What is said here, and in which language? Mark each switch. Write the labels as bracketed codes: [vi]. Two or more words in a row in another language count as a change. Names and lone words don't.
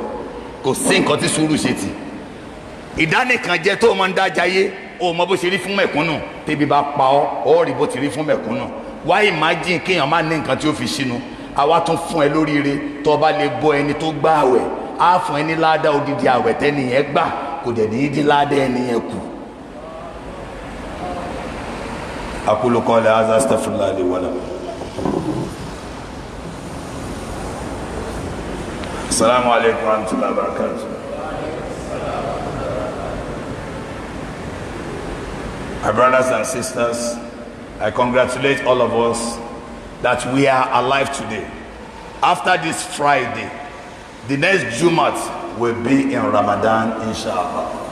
[yo] Kò sí nǹkan tí sùúrù ṣe tì. Ìdánìkànjẹ tó máa ń dájayé ó mọ bó ṣe rí fún mẹ̀kúnnù tẹ́bi bá pa ọ́ ó rí bó ti rí fún mẹ̀kúnnù. Wá imagine kéèyàn má ní nǹkan tí ó fi sínú. Àwa tún fún ẹ lóríire tó bá lè bọ́ ẹni tó gbá àwẹ̀ á fún ẹ ní ládàá odidi àwẹ̀ tẹ́ni yẹn gbà kò dẹ̀ ní í dín ládàá ẹni yẹn kù. [ar] أقول قولي هذا أستغفر الله لي ولكم. السلام عليكم ورحمة الله وبركاته. [en] My brothers and sisters, I congratulate all of us that we are alive today. After this Friday, the next Jumat will be in Ramadan, inshallah.